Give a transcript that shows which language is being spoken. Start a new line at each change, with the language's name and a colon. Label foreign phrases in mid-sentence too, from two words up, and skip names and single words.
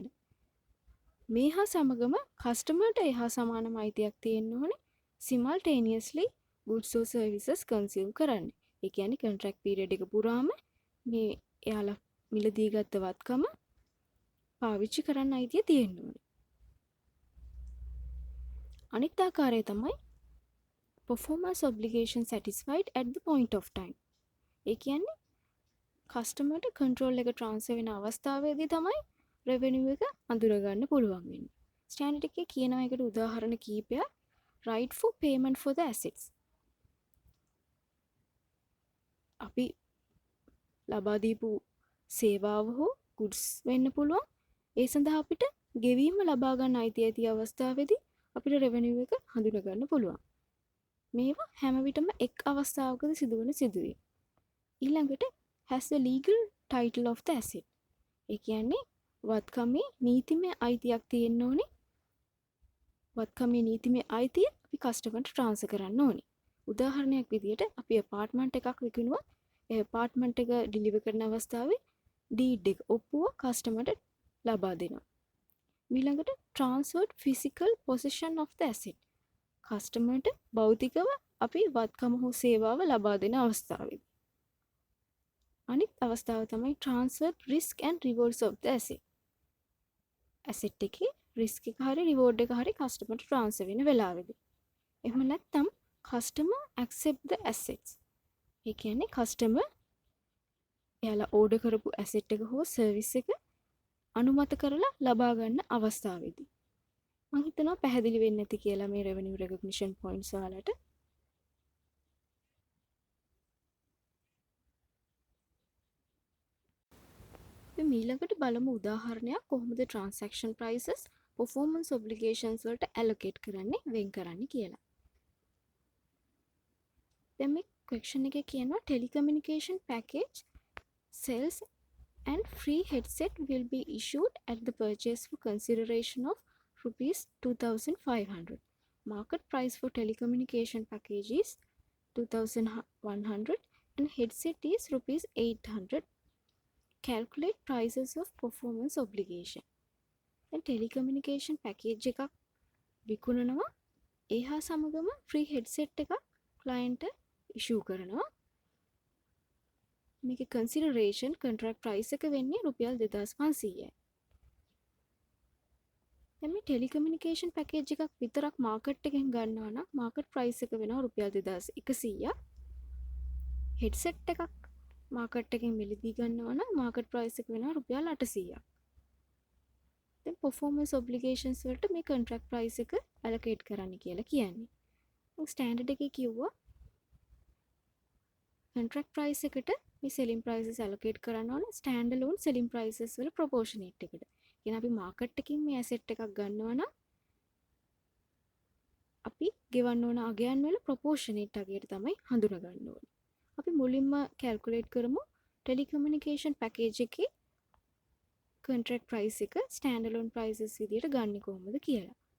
Sinhala: මේ හා සමගම customer ට එහා සමානම අයිතියක් තියෙන්න ඕනේ
English: simultaneously goods or services consume
Sinhala: කරන්න. ඒ කියන්නේ
English: contract period
Sinhala: එක පුරාම මේ එයාලා මිලදී ගත්ත වත්කම පාවිච්චි කරන්න අයිතිය තියෙන්න ඕනේ. අනිත් ආකාරය තමයි
English: performance obligation satisfied at the point of time.
Sinhala: ඒ කියන්නේ customer ට control එක transfer වෙන අවස්ථාවේදී තමයි රෙවෙනියු එක අඳුරගන්න පුළුවන් වෙන්නේ. ස්ටෑන්ඩඩ් එකේ කියනවා එකට උදාහරණ කීපයක්.
English: right for payment for the assets.
Sinhala: අපි ලබා දීපු සේවාව හෝ goods වෙන්න පුළුවන්. ඒ සඳහා අපිට ගෙවීම ලබා ගන්න අයිති ඇති අවස්ථාවේදී අපිට රෙවෙනියු එක හඳුනා ගන්න පුළුවන්. මේවා හැම විටම එක් අවස්ථාවකදී සිදුවන සිදුවීම්.
English: ඊළඟට has the legal title of the asset.
Sinhala: ඒ කියන්නේ වත්කමේ නීතිමය අයිතියක් තියෙන්න ඕනේ. වත්කමේ නීතිමය අයිතිය අපි කස්ටමර්ට ට්‍රාන්ස්ෆර් කරන්න ඕනේ. උදාහරණයක් විදිහට අපි ඇපාර්ට්මන්ට් එකක් විකුණුවා. ඒ ඇපාර්ට්මන්ට් එක ඩිලිවර් කරන අවස්ථාවේ ඩීඩ් එක ඔප්පුව කස්ටමර්ට ලබා දෙනවා.
English: ඊළඟට transferred physical possession of the asset.
Sinhala: කස්ටමර්ට භෞතිකව අපි වත්කම හෝ සේවාව ලබා දෙන අවස්ථාවේ. අනිත් අවස්ථාව තමයි
English: transferred risk and rewards of the asset.
Sinhala: asset එකේ risk එක හරි reward එක හරි කස්ටමර්ට transfer වෙන වෙලාවෙදී. එහෙම නැත්නම්
English: customer accept the assets.
Sinhala: ඒ කියන්නේ කස්ටමර් එයාලා ඕඩර් කරපු ඇසෙට් එක හෝ සර්විස් එක අනුමත කරලා ලබා ගන්න අවස්ථාවේදී. මම හිතනවා පැහැදිලි වෙන්නේ නැති කියලා මේ
English: revenue recognition points
Sinhala: වලට. අපි ඊළඟට බලමු උදාහරණයක් කොහොමද
English: transaction prices performance obligations
Sinhala: වලට allocate කරන්නේ වෙන් කරන්නේ කියලා. දැන් මේ question එකේ කියනවා
English: telecommunication package sales and free headset will be issued at the purchase for consideration of rupees 2500. Market price for telecommunication package is 2100 and headset is rupees 800. Calculate prices of performance obligation.
Sinhala: දැන්
English: telecommunication package
Sinhala: එකක් විකුණනවා. ඒ හා සමගම
English: free headset
Sinhala: එකක්
English: client issue
Sinhala: කරනවා. මේක
English: consideration contract price
Sinhala: එක වෙන්නේ රුපියල් 2500යි. දැන් මේ
English: telecommunication package
Sinhala: එකක් විතරක් market එකෙන් ගන්නවා නම්
English: market price
Sinhala: එක වෙනවා රුපියල් 2100ක්. headset එකක් market එකෙන් මිලදී ගන්නවා නම්
English: market price
Sinhala: එක වෙනවා රුපියල් 800ක්. දැන්
English: performance obligations
Sinhala: වලට මේ
English: contract price
Sinhala: එක allocate කරන්න කියලා කියන්නේ. standard එකේ කිව්වා
English: contract price
Sinhala: එකට මේ
English: selling prices allocate
Sinhala: කරන්න ඕන
English: standalone selling prices
Sinhala: වල proportionate එකට. කියන අපි market එකකින් මේ asset එකක් ගන්නවා නම් අපි ගෙවන්න ඕන අගයන් වල proportionate අගයට තමයි හඳුනා ගන්න ඕනේ. අපි මුලින්ම calculate කරමු
English: telecommunication package
Sinhala: එකේ
English: contract price
Sinhala: එක
English: standalone prices
Sinhala: විදියට ගන්නේ කොහොමද කියලා.